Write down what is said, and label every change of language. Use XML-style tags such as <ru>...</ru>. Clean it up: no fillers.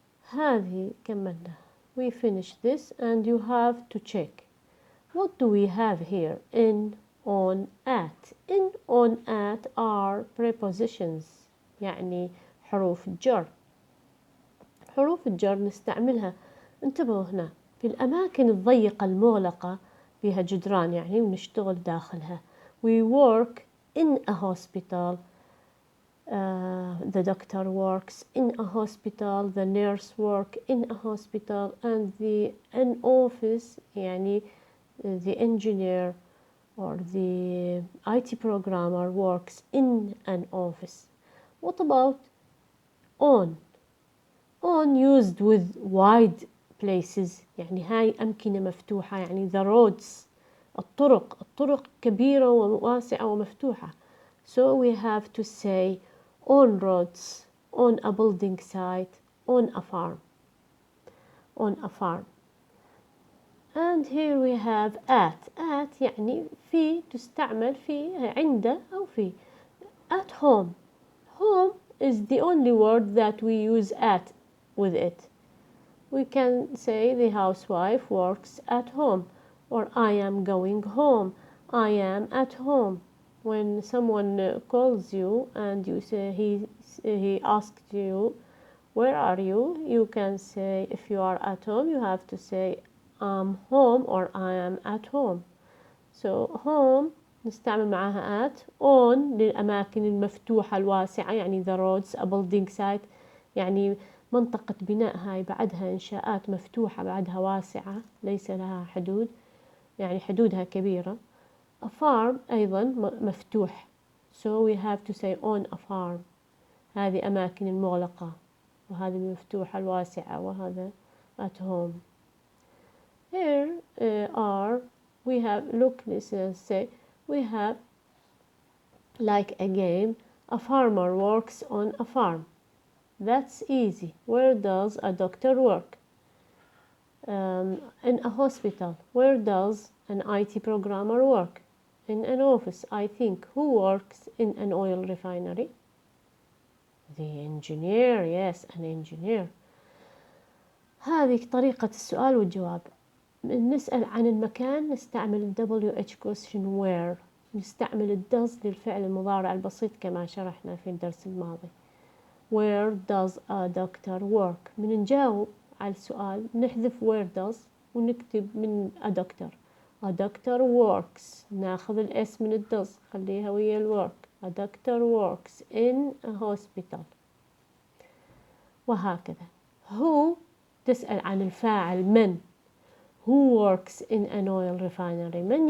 <ar>هذه كملنا.</ar> <en>We finished this, and you have to check. What do we have here? In, on, at. In, on, at are prepositions,</en> <ar>يعني حروف الجر. حروف الجر نستعملها، انتبهوا هنا، في الأماكن الضيقة المغلقة فيها جدران يعني ونشتغل داخلها.</ar> <en>We work in a hospital. The doctor works in a hospital. The nurse works in a hospital. And an office, يعني the engineer or the IT programmer works in an office. What about on? On used with wide places،</en> <ar>يعني هاي أمكنة مفتوحة، يعني</ar> <en>the roads،</en> <ar>الطرق كبيرة وواسعة ومفتوحة.</ar> <en>So we have to say on roads, on a building site, on a farm. On a farm. And here we have at.</en> <ar>At يعني في، تستعمل في، عند أو في.</ar> <en>At home. Home is the only word that we use at with it. We can say the housewife works at home, or I am going home. I am at home. When someone calls you and you say he asked you, where are you? You can say, if you are at home, you have to say I'm home or I am at home. So home</en> <ar>نستعمل معاها</ar> <en>at.</en> <ar>On للأماكن المفتوحة الواسعة، يعني</ar> <en>the roads, a building site،</en> <ar>يعني منطقة بناء هاي بعدها إنشاءات مفتوحة بعدها واسعة ليس لها حدود، يعني حدودها كبيرة.</ar> <en>A farm</en> <ar>أيضا مفتوح.</ar> <en>So we have to say on a farm.</en> <ar>هذه أماكن المغلقة، وهذه المفتوحة الواسعة، وهذا at home.</ar> <en>Here we have, look, listen, say, we have like a game. A farmer works on a farm. That's easy. Where does a doctor work? In a hospital. Where does an IT programmer work? In an office, I think. Who works in an oil refinery? The engineer. Yes, an engineer.</en> <ar>هذه طريقة السؤال والجواب. نسأل عن المكان نستعمل</ar> <en>WH question where.</en> <ar>نستعمل does للفعل المضارع البسيط كما شرحنا في الدرس الماضي.</ar> <en>Where does a doctor work?</en> <ar>من نجاوب على السؤال نحذف</ar> <en>where does</en> <ar>ونكتب من</ar> <en>a doctor. A doctor works.</en> <ar>ناخذ الاسم من الدز خليها ويا الwork.</ar> <en>A doctor works in a hospital.</en> <ar>وهكذا. Who تسأل عن الفاعل من.</ar> <en>Who works in an oil refinery.</en>